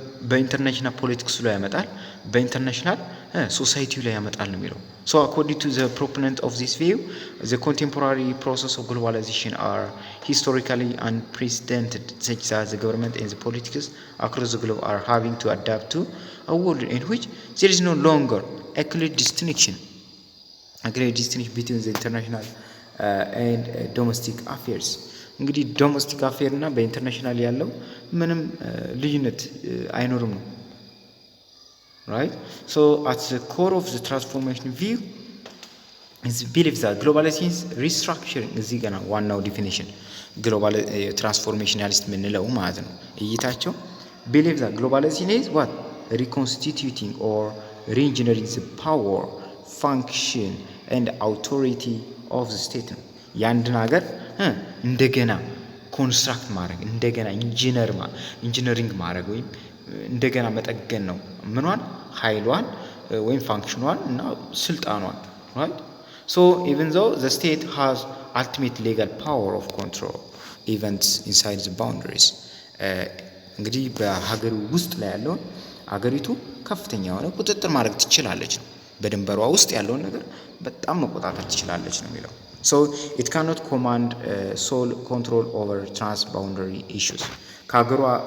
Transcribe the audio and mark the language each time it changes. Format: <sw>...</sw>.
<am>በኢንተርናሽናል ፖለቲክስ ላይ ያመጣል። በኢንተርናሽናል ሶሳይቲው ላይ ያመጣል ነው የሚለው።</am> <en>So according to the proponent of this view, the contemporary process of globalization are historically unprecedented, such that the government and the politics across the globe are having to adapt to a world in which there is no longer a clear distinction between the international and domestic affairs.</en> <am>እንግዲህ ዶሜስቲክ አፌር እና በኢንተርናሽናል ያለው ምንም ልዩነት አይኖርም ነው right.</am> <en>So at the core of the transformation view is belief that globalization is restructuring</en> <am>እዚህ ገና ዋናው ዲፊኒሽን ግሎባል ትራንስፎርሜሽናሊስት ምንለው ማለት ነው እይታቸው</am> <en>believe that globalization is what reconstituting or reengineering the power function and authority of the state</en> <am>ነው ያንድን ሀገር እንደገና ኮንስትራክት ማድረግ እንደገና ኢንጂነሪንግ ማድረግ ወይም እንደገና መጠገን ነው ምኗን ኃይሏን ወይም ፋንክሽኗን እና ስልጣኗን right.</am> <en>So even though the state has ultimate legal power of control events inside the boundaries</en> <am>እንግዲህ በሀገሩ ውስጥ ላይ ያለውን ሀገሪቱ ከፍተኛ የሆነ ቁጥጥር ማድረግ ትችላለች ነው በድንበሯ ውስጥ ያለውን ነገር በጣም መቆጣጠር ትችላለች ነው የሚለው።</am> <en>So it cannot command sole control over transboundary issues</en> <am>ከሀገሯ</am>